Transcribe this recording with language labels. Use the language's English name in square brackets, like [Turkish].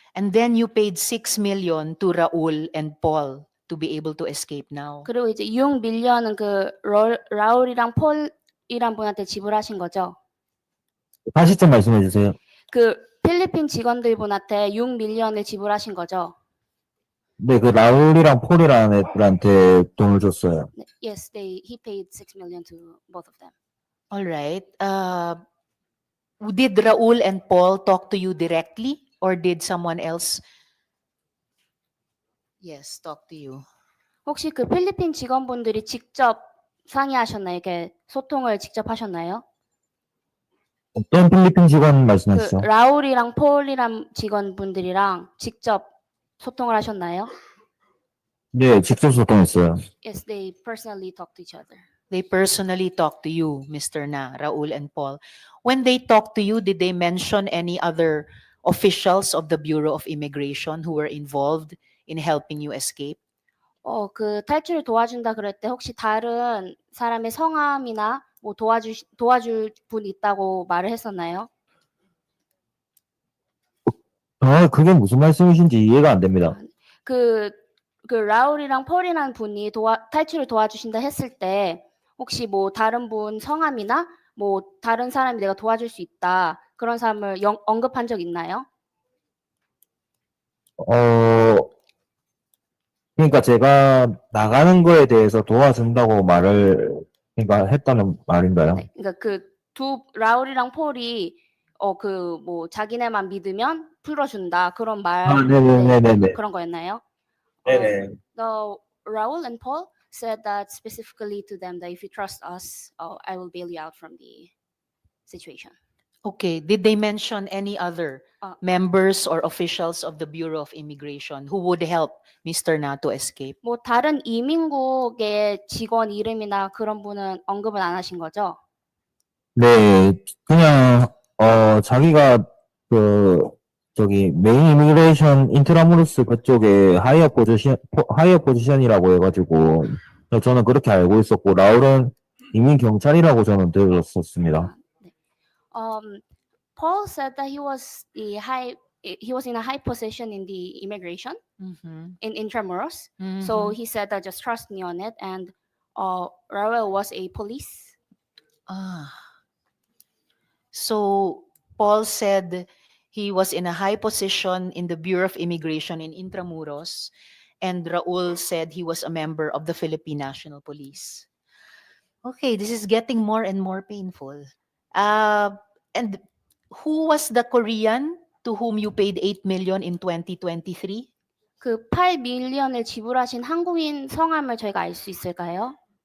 [English] And then you paid 6 million to Raul and Paul to be able to escape now. [Korean] 그리고 이제 6 밀리언은 그 라울이랑 폴이란 분한테 지불하신 거죠? 다시 좀 말씀해 주세요. 그 필리핀 직원들분한테 6밀리언을 지불하신 거죠? 네, 그 라울이랑 폴이라는 애들한테 돈을 줬어요. [English] 네, Yes, he paid 6 million to both of them. All right. Did Raul and Paul talk to you directly or did someone else? Yes, talk to you. [Korean] 혹시 그 필리핀 직원분들이 직접 상의하셨나요? 이렇게 소통을 직접 하셨나요? 어떤 필리핀 직원 그 말씀하시죠? 라울이랑 폴이랑 직원분들이랑 직접 소통을 하셨나요? 네, 직접 소통했어요. [English] Yes, they personally talked to each other. They personally talked to you, Mr. Na, Raul and Paul. When they talked to you, did they mention any other officials of the Bureau of Immigration who were involved in helping you escape? [Korean] 그 탈출을 도와준다 그럴 때 혹시 다른 사람의 성함이나 뭐 도와줄 분 있다고 말을 했었나요? 그게 무슨 말씀이신지 이해가 안 됩니다. 그 라울이랑 폴이라는 분이 탈출을 도와주신다 했을 때 혹시 뭐 다른 분 성함이나 뭐 다른 사람이 내가 도와줄 수 있다 그런 사람을 언급한 적 있나요? 그러니까 제가 나가는 거에 대해서 도와준다고 그러니까 했다는 말인가요? 네, 그러니까 그 두 라울이랑 폴이 그 뭐 자기네만 믿으면 풀어준다 그런 말 네네네네. 그런 거였나요? 네네. [English] The Raul and Paul said that specifically to them that if you trust us, I will bail you out from the situation. Okay, did they mention any other members or officials of the Bureau of Immigration who would help Mr. Na to escape? [Korean] 뭐 다른 이민국의 직원 이름이나 그런 분은 언급은 안 하신 거죠? 네, 그냥 자기가 메인 이미그레이션 인트라무로스 그쪽에 하이어 포지션이라고 해가지고 저는 그렇게 알고 있었고 라울은 이민 경찰이라고 저는 들었었습니다. 네. [English] Paul said that he was in a high position in the immigration in Intramuros. So he said that just trust me on it. And Raul was a police. So Paul said he was in a high position in the Bureau of Immigration in Intramuros, and Raul said he was a member of the Philippine National Police. Okay, this is getting more and more painful. And who was the Korean to whom you paid 8 million in 2023? [Korean] 그 8밀리언을 지불하신 한국인 성함을 저희가 알 수 있을까요?